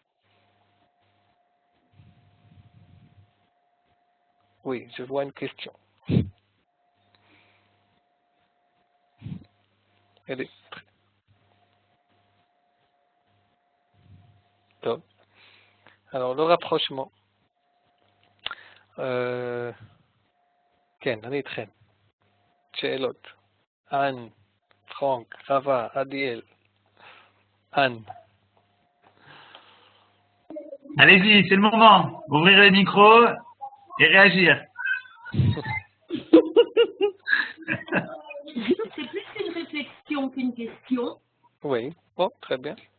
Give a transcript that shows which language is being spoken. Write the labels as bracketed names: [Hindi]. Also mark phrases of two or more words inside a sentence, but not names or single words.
[French] Oui, je vois une question. Elle est top. Alors le rapprochement. [Hebrew] כן, אני איתכם. שאלות. אן, פרנק, חווה, עדיאל. [French] Anne. Allez-y, c'est le moment. Ouvrir les micros et réagir. C'est plus une réflexion qu'une question. Oui, bon, très bien.